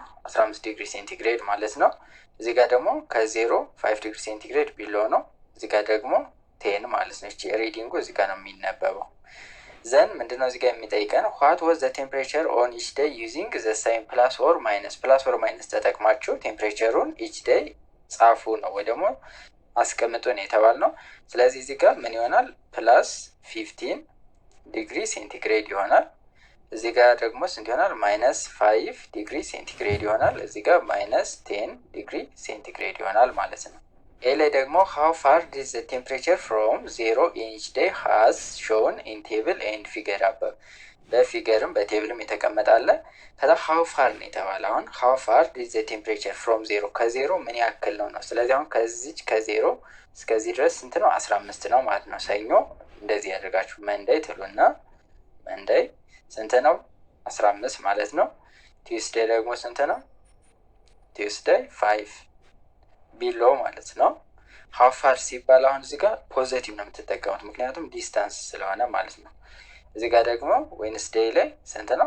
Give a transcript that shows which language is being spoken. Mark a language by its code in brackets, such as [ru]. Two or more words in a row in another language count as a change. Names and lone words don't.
[am] 15 [en] degree centigrade [am] ማለት ነው። እዚህ ጋር ደግሞ ከ0 5 [en] degree centigrade below [am] ነው። እዚህ ጋር ደግሞ 10 ማለት ነው። እቺ ሪዲንጉ እዚህ ጋር ነው የሚነበበው። ዘን ምንድነው እዚህ ጋር የሚጠይቀን [en] what was the temperature on each day using the sign plus or minus [am] ተጠቅማችሁ [en] temperature each day [am] ጻፉ ነው ወይ ደግሞ አስቀምጡ ነው የተባልነው። ስለዚህ እዚህ ጋር ምን ይሆናል? [en] plus 15 degree centigrade [am] ይሆናል። እዚህ ጋር ደግሞ ስንት ይሆናል? -5 [en] degree centigrade [am] ይሆናል። እዚህ ጋር -10 [en] degree centigrade [am] ይሆናል ማለት ነው። ኤ ላይ ደግሞ [en] how far is the temperature from 0 in each day has shown in table and figure above። [am] በፊገርም በቴብልም የተቀመጣለ። ከዛ [en] how far [am] ነው የተባለ። አሁን [en] how far is the temperature from 0 [am] ከዜሮ ምን ያክል ነው ነው። ስለዚህ አሁን ከዚች ከዜሮ እስከዚህ ድረስ ስንት ነው? 15 ነው ማለት ነው። ሰኞ እንደዚህ ያደርጋችሁ መንደይ ትሉና መንደይ ስንት ነው? 15 ማለት ነው። ቲውስዴይ ደግሞ ስንት ነው? [en] Tuesday 5 below [am] ማለት ነው። [en] how far [am] ሲባል አሁን እዚህ ጋር ፖዚቲቭ ነው የምትጠቀሙት ምክንያቱም ዲስታንስ ስለሆነ ማለት ነው። እዚህ ጋር ደግሞ ዌንስዴይ ላይ ስንት ነው?